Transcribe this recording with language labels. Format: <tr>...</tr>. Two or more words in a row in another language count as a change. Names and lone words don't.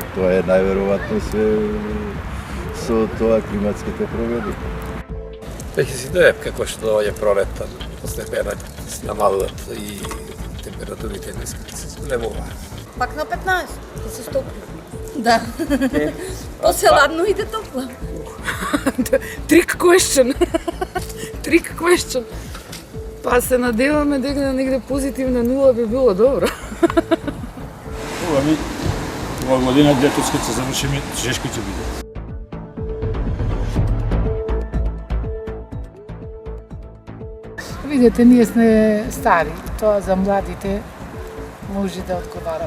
<mk>Тоа е најверојатно се со тоа климатските промени. Веќе си дојде како што доаѓа пролетта, постепено се намалуват и температурите не се зголемуваат. Пак на 15, да се стопи. Да. После ладно иде топло.</mk> <en>Trick question. Trick question.</en> <mk>Па се надеваме дека негде позитивна нула би било добро. Ова година детоски ќе завршиме, тешко ќе биде. Видете, ние сме стари, тоа за младите може да одговара.</mk>